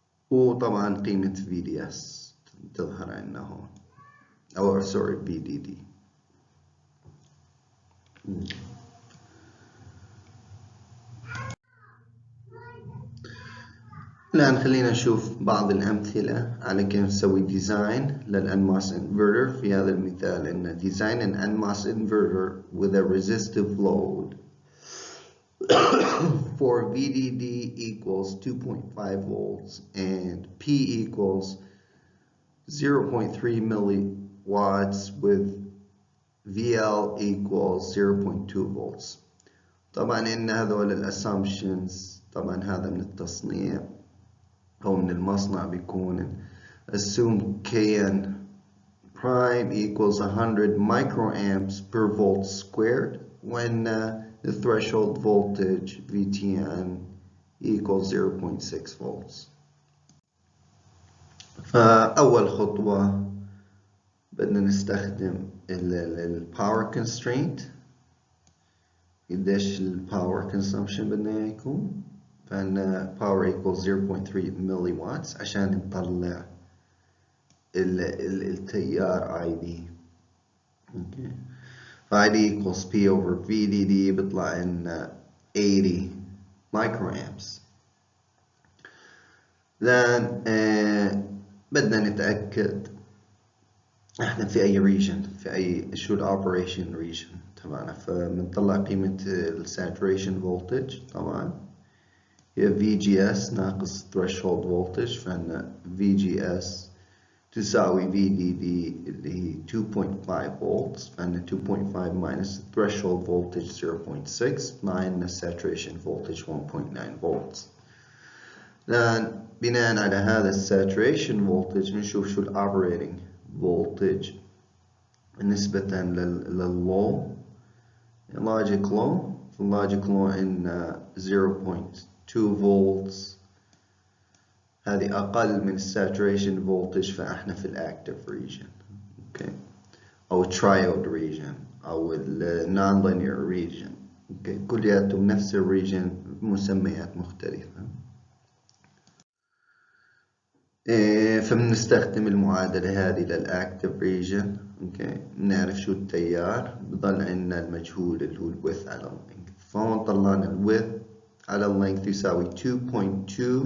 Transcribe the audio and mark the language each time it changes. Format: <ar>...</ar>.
<ar>وطبعا قيمة VDS تظهر عندنا هون أو sorry VDD. الآن خلينا نشوف بعض الأمثلة على كيف نسوي ديزاين للNMOS inverter. في هذا المثال إن</ar> <en>design an NMOS inverter with a resistive load for VDD equals 2.5 volts and P equals 0.3 milliwatts with VL equals 0.2 volts. طبعا إن هذول الاسsumptions</en> <ar>طبعا هذا من التصنيع أو من المصنع بيكون</ar> <en>assume Kn prime equals 100 microamps per volt squared when the threshold voltage VTN equals 0.6 volts.</en> <ar>فأول خطوة بدنا نستخدم ال power constraint. قديش ال power consumption بدنا يكون؟ فعندنا</ar> <en>power equals 0.3 milliwatts</en> <ar>عشان نطلع التيار ID. okay.</ar> <en>ID equals P over VDD</en> <ar>بيطلع لنا</ar> <en>80 microamps.</en> <ar>then بدنا نتأكد احنا في أي region، في أي شو operation region تبعنا. فبنطلع قيمة saturation voltage طبعا هي VGS ناقص threshold voltage. فعندنا VGS تساوي</ar> <en>VDD</en> <ar>اللي هي</ar> <en>2.5 volts</en> <ar>فإن</ar> <en>2.5 minus threshold voltage 0.6 9 saturation voltage 1.9 volts.</en> <ar>الآن بناء على هذا saturation voltage بنشوف شو operating voltage نسبة للlow logic low. في logic low عندنا 0.2 volts، هذه أقل من saturation voltage فإحنا في active region okay.</ar> <en>أو triode region أو non-linear region okay.</en> <ar>كلياتهم نفس الريجن مسميات مختلفة. فبنستخدم المعادلة هذه للأكتف ريجن okay. بنعرف شو التيار، بضل عندنا المجهول اللي هو الويدث على اللينث، فهون طلعنا الويدث على اللينث يساوي 2.2.</ar>